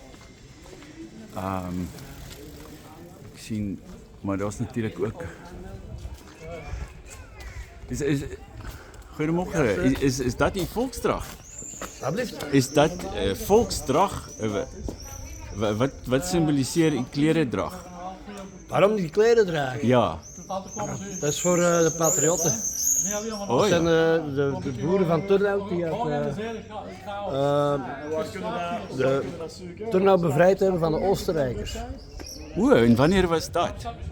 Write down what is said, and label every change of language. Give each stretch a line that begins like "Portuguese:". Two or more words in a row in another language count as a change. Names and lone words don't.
Afrikaans: Ek sien, maar daar's natuurlik ook goeiemôre, is dat die volksdrag? Is dat volksdrag? Wat symboliseer die kleredrag?
Dutch: Waarom die kleren dragen? Ja. Dat is voor de patriotten. Dat zijn de boeren van Turnhout die de Turnhout bevrijd hebben van de Oostenrijkers.
Afrikaans: En wanneer was dat?